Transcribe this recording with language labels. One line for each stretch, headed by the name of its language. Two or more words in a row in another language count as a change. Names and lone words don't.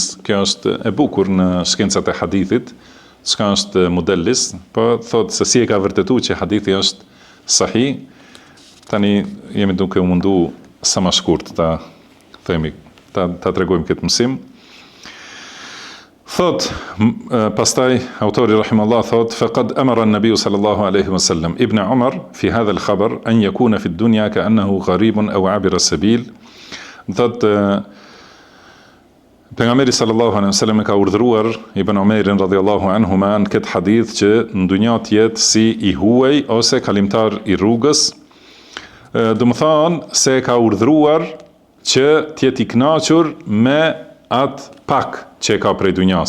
Albanian: Kjo është e bukur në shkencat e hadithit, çka është modelis, po thotë se si e ka vërtetuar që hadithi është sahih. Tani jemi duke u mundu sa më shkurt ta themi, ta tregojmë këtë mësim. Thot, pastaj autori rahimahullah thot,
Arabic: فقد أمر النبي صلى الله عليه وسلم ابن عمر في هذا الخبر أن يكون في الدنيا كأنه غريب أو عابر السبيل.
Albanian: Thot, pejgamberi
Arabic: صلى الله عليه وسلم
Albanian: ka urdhëruar Ibn Umerin
Arabic: رضي الله عنهما
Albanian: në këtë hadith që në dunja të jetë si i huaj ose kalimtar i rrugës. Do më thonë se ka urdhëruar që të jetë i kënaqur me atë pak që ka prej dunjas.